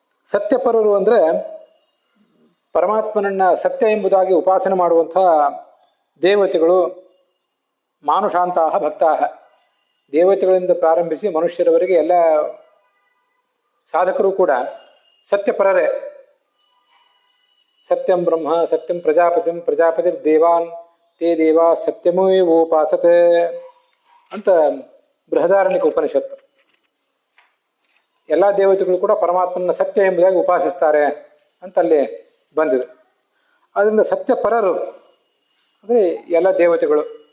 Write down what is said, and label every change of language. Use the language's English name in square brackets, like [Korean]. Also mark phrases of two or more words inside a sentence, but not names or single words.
[Kannada] ಸತ್ಯಪರರು ಅಂದರೆ ಪರಮಾತ್ಮನನ್ನ ಸತ್ಯ ಎಂಬುದಾಗಿ ಉಪಾಸನೆ ಮಾಡುವಂಥ ದೇವತೆಗಳು, [Sanskrit] ಮಾನುಷಾಂತಹ ಭಕ್ತಾಹ, [Kannada] ದೇವತೆಗಳಿಂದ ಪ್ರಾರಂಭಿಸಿ ಮನುಷ್ಯರವರೆಗೆ ಎಲ್ಲ ಸಾಧಕರು ಕೂಡ ಸತ್ಯಪರರೇ. [Sanskrit] ಸತ್ಯಂ ಬ್ರಹ್ಮ ಸತ್ಯಂ ಪ್ರಜಾಪತಿಂ ಪ್ರಜಾಪತಿರ್ ದೇವಾನ್ ತೇ ದೇವಾ ಸತ್ಯಮೇವೋಪಾಸತೆ [Kannada] ಅಂತ ಬೃಹದಾರಣ್ಯಕ ಉಪನಿಷತ್ತು. ಎಲ್ಲ ದೇವತೆಗಳು ಕೂಡ ಪರಮಾತ್ಮನ ಸತ್ಯ ಎಂಬುದಾಗಿ ಉಪಾಸಿಸ್ತಾರೆ ಅಂತ ಅಲ್ಲಿ ಬಂದಿದೆ. ಅದರಿಂದ ಸತ್ಯಪರರು ಅಂದರೆ ಎಲ್ಲ ದೇವತೆಗಳು.